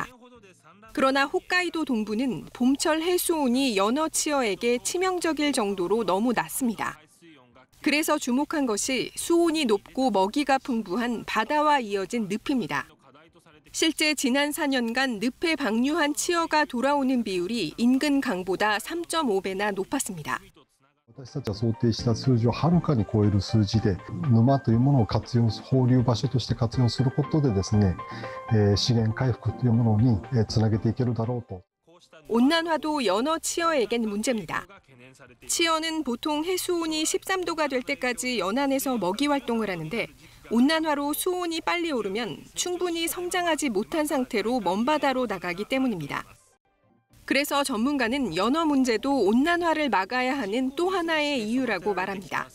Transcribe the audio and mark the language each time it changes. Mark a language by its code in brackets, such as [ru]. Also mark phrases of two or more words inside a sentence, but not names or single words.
[ko] 그러나 홋카이도 동부는 봄철 해수온이 연어 치어에게 치명적일 정도로 너무 낮습니다. 그래서 주목한 것이 수온이 높고 먹이가 풍부한 바다와 이어진 늪입니다. 실제 지난 4년간 늪에 방류한 치어가 돌아오는 비율이 인근 강보다 3.5배나 높았습니다. [ja] 私たちは想定した数字をはるかに超える数字で、沼というものを放流場所として活用することでですね、資源回復というものにつなげていけるだろうと。 [ko] 온난화도 연어 치어에겐 문제입니다. 치어는 보통 해수온이 13도가 될 때까지 연안에서 먹이 활동을 하는데 온난화로 수온이 빨리 오르면 충분히 성장하지 못한 상태로 먼바다로 나가기 때문입니다. 그래서 전문가는 연어 문제도 온난화를 막아야 하는 또 하나의 이유라고 말합니다.